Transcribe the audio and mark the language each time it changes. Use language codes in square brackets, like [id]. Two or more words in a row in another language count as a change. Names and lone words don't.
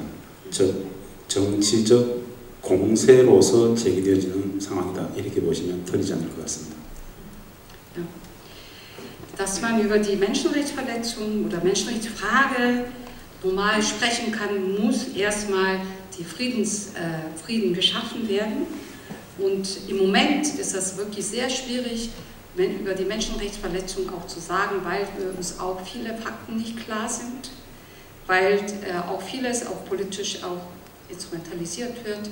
[ko] 즉 정치적 공세로서 제기되어지는 상황이다. 이렇게 보시면 틀리지 않을 것 같습니다. [de] Dass man über die Menschenrechtsverletzungen oder Menschenrechtsfrage normal sprechen kann, muss erstmal Frieden geschaffen werden. Und im Moment ist das wirklich sehr schwierig, über die Menschenrechtsverletzungen auch zu sagen, weil uns auch viele Fakten nicht klar sind, weil auch vieles auch politisch auch instrumentalisiert wird.